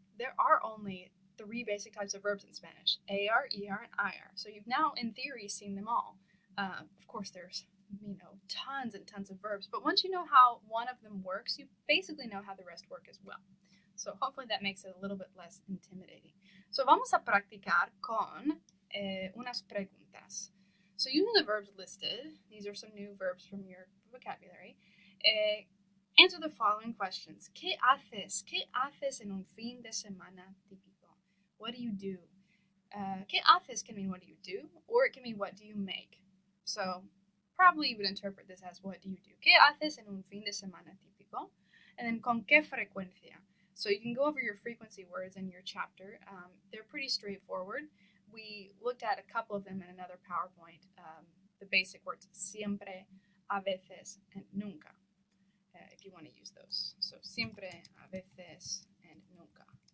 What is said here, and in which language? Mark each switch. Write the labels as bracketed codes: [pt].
[en] There are only 3 basic types of verbs in Spanish: AR, ER, and IR. So you've now, in theory, seen them all. Of course, there's tons and tons of verbs, but once you know how one of them works, you basically know how the rest work as well. So hopefully that makes it a little bit less intimidating. [es] So vamos a practicar con unas preguntas. [en] So using the verbs listed, these are some new verbs from your vocabulary. Answer the following questions. [es] ¿Qué haces? ¿Qué haces en un fin de semana típico? [en] What do you do? [es] ¿Qué haces [en] can mean what do you do, or it can mean what do you make. So probably you would interpret this as what do you do? [es] ¿Qué haces en un fin de semana típico? [en] And then [es] con qué frecuencia? [en] So you can go over your frequency words in your chapter. They're pretty straightforward. We looked at a couple of them in another PowerPoint. The basic words siempre, a veces, and nunca. If you want to use those. So siempre, a veces, and nunca.